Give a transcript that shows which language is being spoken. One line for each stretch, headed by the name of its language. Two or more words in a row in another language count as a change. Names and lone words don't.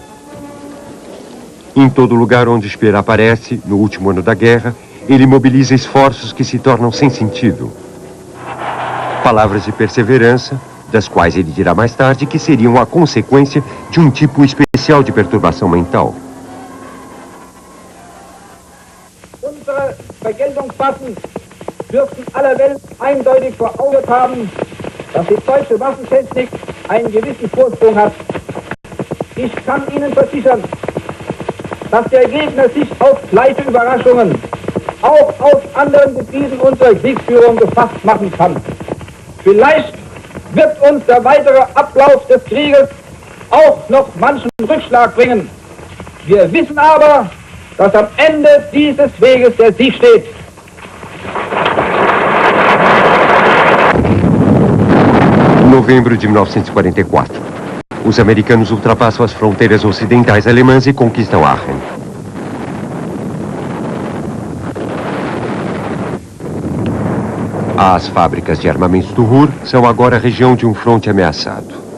Portuguese: Em todo lugar onde Speer aparece, no último ano da guerra, ele mobiliza esforços que se tornam sem sentido. Palavras de perseverança, das quais ele dirá mais tarde que seriam a consequência de um tipo especial de perturbação mental.
German: Unsere Vergeltungswaffen dürften aller Welt eindeutig vor Augen haben, dass die deutsche Waffentechnik einen gewissen Vorsprung hat. Ich kann Ihnen versichern, dass der Gegner sich auf leichte Überraschungen auch aus anderen Gebieten unserer Kriegsführung gefasst machen kann. Vielleicht wird uns der weitere Ablauf des Krieges auch noch manchen Rückschlag bringen. Wir wissen aber, dass am Ende dieses Weges der Sieg steht.
Portuguese: Novembro de 1944. Os americanos ultrapassam as fronteiras ocidentais alemãs e conquistam Aachen. As fábricas de armamentos do Ruhr são agora a região de um fronte ameaçado.